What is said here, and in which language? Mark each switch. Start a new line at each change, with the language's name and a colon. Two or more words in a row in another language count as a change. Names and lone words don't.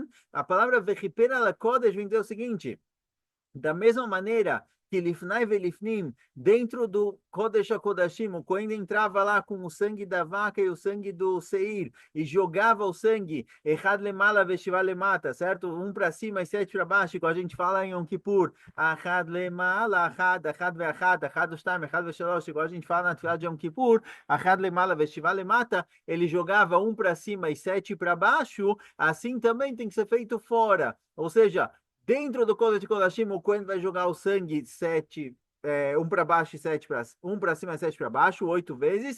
Portuguese: A palavra
Hebrew: וכפרה לקדש
Portuguese: vem dizer o seguinte, da mesma maneira que
Hebrew: לפני ולפנים,
Portuguese: dentro do
Hebrew: קדש הקדשים,
Portuguese: o Cohen entrava lá com o sangue da vaca e o sangue do Seir, e jogava o sangue,
Hebrew: אחת למעלה ושבע למטה,
Portuguese: certo? Um para cima e 7 para baixo, igual a gente fala em Yom Kippur,
Hebrew: אחת למעלה, אחת ואחת, אחת ושתים, אחת ושלש,
Portuguese: igual a gente fala na Tfilah de Yom Kippur,
Hebrew: אחת למעלה ושבע למטה,
Portuguese: ele jogava um para cima e 7 para baixo, assim também tem que ser feito fora, ou seja, dentro do
Hebrew: קדש קדשים,
Portuguese: o Kohen vai jogar o sangue um para baixo e um para cima e 7 para baixo, 8 vezes.